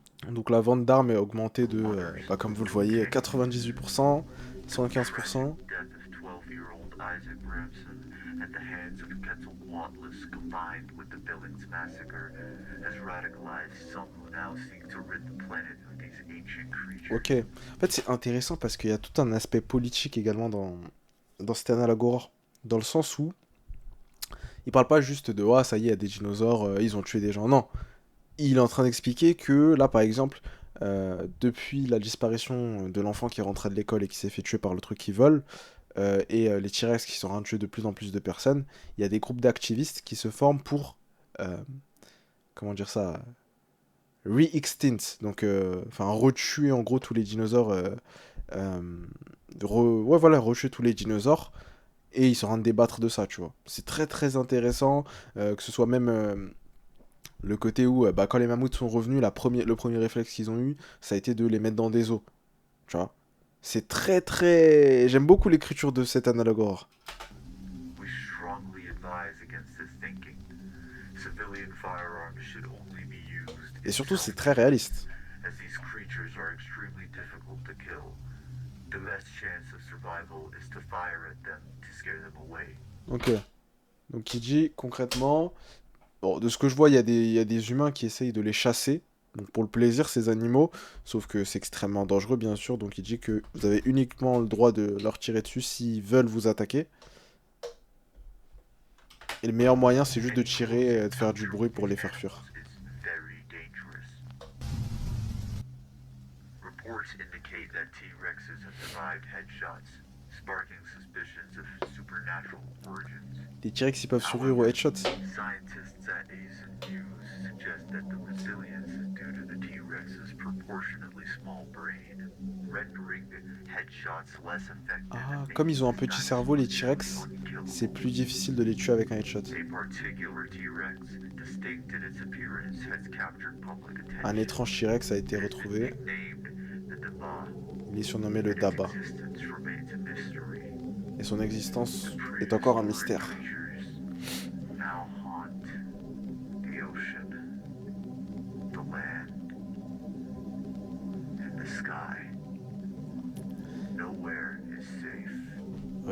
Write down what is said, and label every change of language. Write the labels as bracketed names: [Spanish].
[French] Donc la vente d'armes est augmentée de, comme vous le voyez, 98%, 115%. [English] Death of 12-year-old Isaac Ramson at the hands of Quetzalcoatlus combined with the Billings massacre has radicalized some who now seek to rid the planet of these ancient creatures. Ok. [French] En fait, c'est intéressant parce qu'il y a tout un aspect politique également dans cet Analogore. Dans le sens où il parle pas juste de ça y est, il y a des dinosaures, ils ont tué des gens. Non. Il est en train d'expliquer que là, par exemple, depuis la disparition de l'enfant qui est rentré de l'école et qui s'est fait tuer par le truc qui vole, les T-Rex qui sont en train de tuer de plus en plus de personnes, il y a des groupes d'activistes qui se forment pour, comment dire ça, re-extinct, donc retuer en gros tous les dinosaures, retuer tous les dinosaures, et ils sont en train de débattre de ça, tu vois. C'est très très intéressant, que ce soit même le côté où, quand les mammouths sont revenus, le premier réflexe qu'ils ont eu, ça a été de les mettre dans des eaux, tu vois. C'est très très... J'aime beaucoup l'écriture de cet Analogore. [English] We strongly advise against this thinking. Civilian firearms should only be used [French] Et surtout, c'est très réaliste. [English] as these creatures are extremely difficult to kill. The best chance of survival is to fire at them to scare them away. Ok. [French] Donc il dit concrètement... Bon, de ce que je vois, il y a des humains qui essayent de les chasser. Donc pour le plaisir, ces animaux. Sauf que c'est extrêmement dangereux, bien sûr. Donc il dit que vous avez uniquement le droit de leur tirer dessus s'ils veulent vous attaquer. Et le meilleur moyen, c'est juste de tirer et de faire du bruit pour les faire fuir. [English] It's very dangerous. Reports indicate that T-Rexes have survived headshots, sparking suspicions of supernatural origins. [French] Les T-Rex, ils peuvent survivre aux headshots. [English] Scientists at Asian News suggest that the resilience is due to the T-Rex's proportionately small brain, rendering headshots less effective. [French] Ah, comme ils ont un petit cerveau, les T-Rex, c'est plus difficile de les tuer avec un headshot. [English] A particular T-Rex, distinct in its appearance, has captured public attention. [French] Un étrange T-Rex a été retrouvé. [English] Nicknamed the Daba. [French] Il est surnommé le Daba. [English] Existence remains a mystery. [French] Et son existence est encore un mystère. [English] Now haunt the ocean, the land, and the sky. Nowhere is safe.